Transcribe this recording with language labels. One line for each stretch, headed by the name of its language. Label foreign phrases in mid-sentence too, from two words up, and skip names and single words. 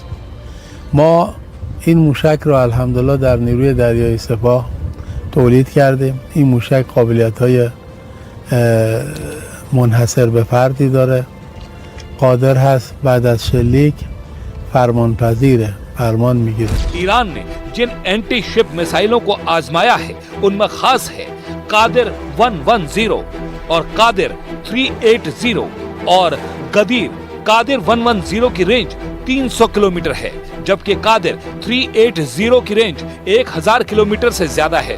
Persian: ما این موشک را الحمدلله در نیروی دریایی سپاه تولید کردیم. این موشک قابلیت‌های منحصر به فردی داره، قادر هست بعد از شلیک فرمان پذیره، فرمان میگیره.
Hindi: ईरान ने जिन
English: anti ship
Hindi: मिसाइलों को आजमाया है उनमें खास है कादिर 110 और कादिर 380 और गदीर। कादिर 110 की रेंज 300 किलोमीटर है, जबकि कादिर 380 की रेंज 1000 किलोमीटर से ज्यादा है।